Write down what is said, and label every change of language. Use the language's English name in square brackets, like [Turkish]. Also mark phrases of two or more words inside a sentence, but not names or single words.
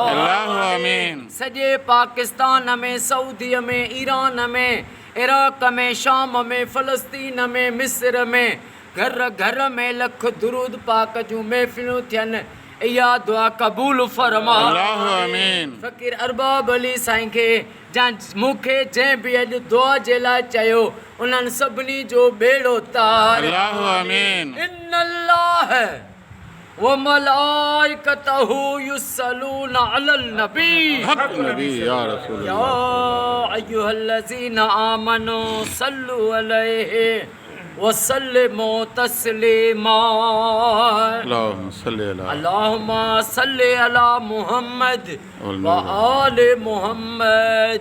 [Sindhi] सॼे पाकिस्तान में, सऊदीअ में, ईरान में, इराक़ में, शाम में, फ़लस्तीन में, मिस्र में, घर घर में लख दुरूद पाक जूं महफ़िलूं थियनि। इहा दुआ क़बूल फरमा। फ़कीर अरबाब अली साईं खे मूंखे जंहिं बि अॼु दुआ जे लाइ चयो उन्हनि सभिनी जो बेड़ो तार। [Arabic] إن الله وملائكته يصلون على النبي يا أيها الذين آمنوا صلوا عليه وسلموا تسليما. اللهم صل على محمد وآل محمد.